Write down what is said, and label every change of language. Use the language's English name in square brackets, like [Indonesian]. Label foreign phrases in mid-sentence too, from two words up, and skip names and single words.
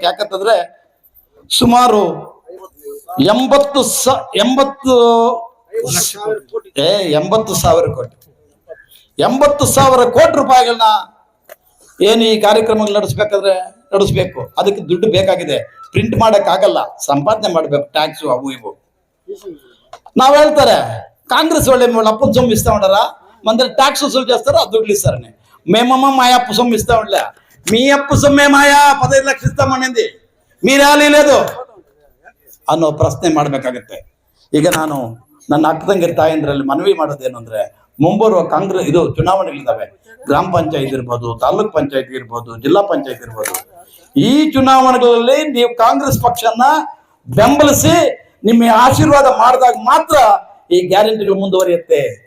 [Kannada] ಯಾಕಂತಂದ್ರೆ ಸುಮಾರು 80,000 ಕೋಟಿ ರೂಪಾಯಿಗಳನ್ನ ಏನು ಈ ಕಾರ್ಯಕ್ರಮಗಳು ನಡೆಸಬೇಕು. ಅದಕ್ಕೆ ದುಡ್ಡು ಬೇಕಾಗಿದೆ. ಪ್ರಿಂಟ್ ಮಾಡಕ್ ಆಗಲ್ಲ, ಸಂಪಾದನೆ ಮಾಡ್ಬೇಕು, ಟ್ಯಾಕ್ಸ್ ಅವು ಇವು. ನಾವ್ ಹೇಳ್ತಾರೆ ಕಾಂಗ್ರೆಸ್ ಒಳ್ಳೆ [Telugu] అప్పులు సొమ్మిస్తా ఉండరా, మన ట్యాక్స్ వసూలు చేస్తారు, అది దుడ్లు ఇస్తారని. మేమమ్మ మా అప్పు సొమ్ము ఇస్తా ఉండలే, మీ అప్పు సొమ్మే మాయా 15 లక్షలు ఇస్తామనింది, మీరు లేదు [Kannada] ಅನ್ನೋ ಪ್ರಶ್ನೆ ಮಾಡ್ಬೇಕಾಗತ್ತೆ. ಈಗ ನಾನು ನನ್ನ ಅಕ್ಕ ತಂಗಿರ ತಾಯಂದ್ರಲ್ಲಿ ಮನವಿ ಮಾಡೋದೇನು ಅಂದ್ರೆ, ಮುಂಬರುವ ಕಾಂಗ್ರೆಸ್ ಚುನಾವಣೆಗಳಿದ್ದಾವೆ, ಗ್ರಾಮ ಪಂಚಾಯತ್ ಇರ್ಬೋದು, ತಾಲೂಕ್ ಪಂಚಾಯತ್ ಇರ್ಬೋದು, ಜಿಲ್ಲಾ ಪಂಚಾಯತ್ ಇರ್ಬೋದು. ಈ ಚುನಾವಣೆಗಳಲ್ಲಿ ನೀವು ಕಾಂಗ್ರೆಸ್ ಪಕ್ಷನ ಬೆಂಬಲಿಸಿ ನಿಮ್ಮ ಆಶೀರ್ವಾದ ಮಾಡಿದಾಗ ಮಾತ್ರ ಈ ಗ್ಯಾರಂಟಿಗಳು ಮುಂದುವರಿಯುತ್ತೆ.